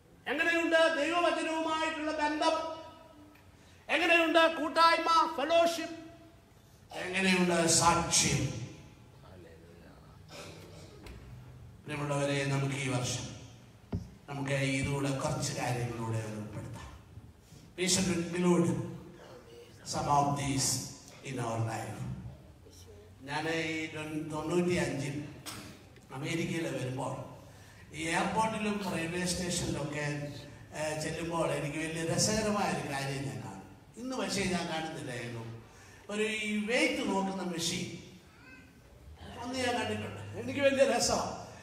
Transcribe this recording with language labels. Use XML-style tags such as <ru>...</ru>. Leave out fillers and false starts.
<ml>എങ്ങനെയുണ്ട് ദൈവവചനവുമായിട്ടുള്ള ബന്ധം? എങ്ങനെയുണ്ട് കൂട്ടായ്മ, ഫെലോഷിപ്പ്? എങ്ങനെയുണ്ട് സാക്ഷ്യം? പ്രിയമുള്ളവരെ, നമുക്ക് ഈ വർഷം നമുക്ക് ഇതിലൂടെ കുറച്ച് കാര്യങ്ങളിലൂടെ ഉൾപ്പെടുത്താം.</ml> <en>We should include some of these in our life.</en> <ml>ഞാൻ ഈ 95 അമേരിക്കയിൽ വരുമ്പോൾ ഈ എയർപോർട്ടിലും റെയിൽവേ സ്റ്റേഷനിലൊക്കെ ചെല്ലുമ്പോൾ എനിക്ക് വലിയ രസകരമായ ഒരു കാര്യം ഞാൻ കാണും. ഇന്ന് പക്ഷേ ഞാൻ കാണുന്നില്ലായിരുന്നു. ഒരു ഈ വെയിറ്റ് നോക്കുന്ന മെഷീൻ അന്ന് ഞാൻ കണ്ടിട്ടുണ്ട്. എനിക്ക് വലിയ രസമാണ്.</ml>